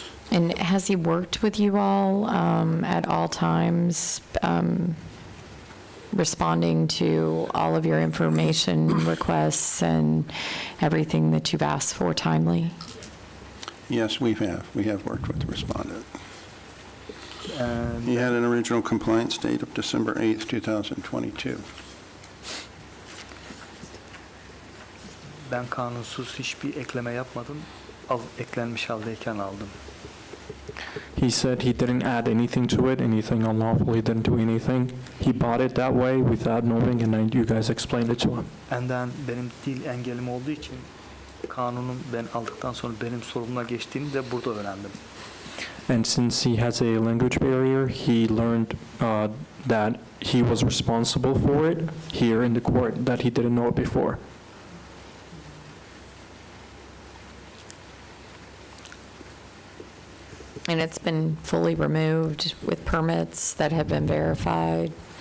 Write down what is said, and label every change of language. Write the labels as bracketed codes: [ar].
[en] And has he worked with you all at all times, responding to all of your information requests and everything that you've asked for timely? Yes, we have. We have worked with the respondent. Ee, He had an original compliance date of December 8th, 2022. [tr] Ben kanunsuz hiçbir ekleme yapmadım. Eklenmiş haldeyken aldım. [en] He said he didn't add anything to it, anything unlawful. He didn't do anything. He bought it that way without knowing, and then you guys explained it to him. [tr] Enden benim dil engelim olduğu için kanunun ben aldıktan sonra benim sorumluluğa geçtiğini de burada öğrendim. [en] And since he has a language barrier, he learned that he was responsible for it here in the court, that he didn't know it before. And it's been fully removed with permits that have been verified?